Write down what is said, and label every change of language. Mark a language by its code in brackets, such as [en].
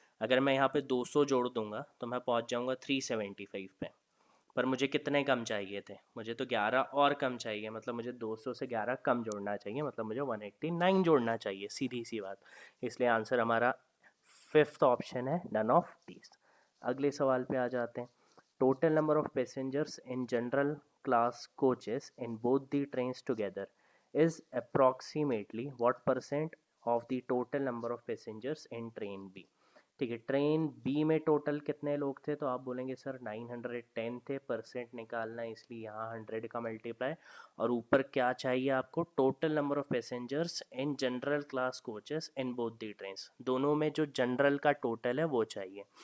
[hi] अगर मैं यहाँ पे 200 जोड़ दूंगा तो मैं पहुँच जाऊँगा 375 पे, पर मुझे कितने कम चाहिए थे? मुझे तो 11 और कम चाहिए, मतलब मुझे 200 से 11 कम जोड़ना चाहिए, मतलब मुझे 189 जोड़ना चाहिए, सीधी सी बात। इसलिए आंसर हमारा फिफ्थ ऑप्शन है, [en] None of these. [hi] अगले सवाल पे आ जाते हैं। [en] total number of passengers in general class coaches in both the trains together is approximately what percent of the total number of passengers in train B. [hi] ठीक है, train B में total कितने लोग थे, तो आप बोलेंगे सर 910 थे, परसेंट निकालना है इसलिए यहाँ 100 का मल्टीप्लाई, और ऊपर क्या चाहिए आपको, [en] total number of passengers in general class coaches in both the trains, [hi] दोनों में जो जनरल का टोटल है वो चाहिए।